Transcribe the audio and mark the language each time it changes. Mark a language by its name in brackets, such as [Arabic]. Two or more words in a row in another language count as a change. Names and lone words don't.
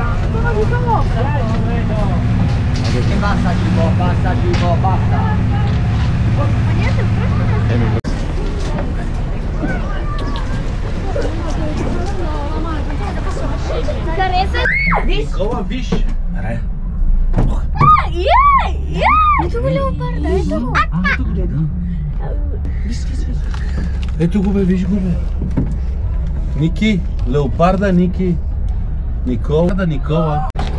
[Italian] Sono di sopra. Basta Gibo, basta Gibo, basta. Ma niente, [Bulgarian] Ова виж. Ре. Ето го леопарда, ето го. Ето го бе, виж го бе. Ники, леопарда, Ники. Никола, Никола.